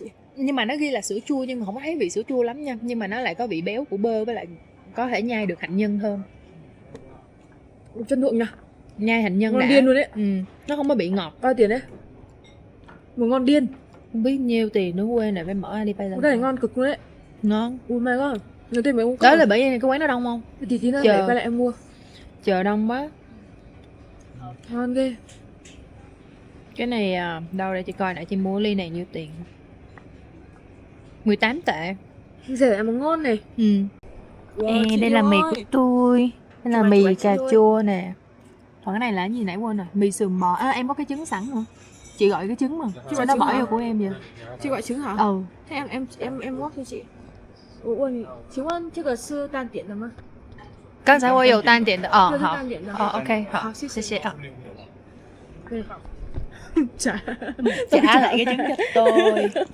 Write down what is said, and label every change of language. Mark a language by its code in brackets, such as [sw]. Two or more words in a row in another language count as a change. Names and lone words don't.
[vi] Nhưng mà nó ghi là sữa chua nhưng mà không có thấy vị sữa chua lắm nha. Nhưng mà nó lại có vị béo của bơ với lại có thể nhai được hạnh nhân hơn. Chân thượng nha. Nhai hạnh nhân ngon đã. Điên luôn đấy. Nó không có bị ngọt. Bao tiền đấy? Một ngon điên. Không biết nhiêu tiền nữa, quên này phải mở Alipay lên. Cái này ngon cực luôn đấy. Ngon. [en] Oh my god. [vi] Người tiền mấy uống. Đó là bởi vì cái quán nó đông không? Thì tí nữa phải quay lại em mua. Chờ đông quá. Ngon ghê. Cái này đâu để chị coi lại chị mua ly này nhiêu tiền. 18 tệ. Rẻ mà ngon này. Wow, đây là mì của tôi. Đây là mì cà chua nè. Còn cái này là cái gì nãy quên rồi. Mì sườn bò. À, em có cái trứng sẵn hả? Chị gọi cái trứng mà. Sao nó bỏ vô của em vậy? Chị gọi trứng hả? Ừ. Thế em góp cho chị. [zh] 我问你，请问这个是淡点的吗？刚才我有淡点的哦，这是好淡点的。哦，OK，好，好，谢谢谢啊。对，好。trả [vi] Trả lại cái trứng cho tôi.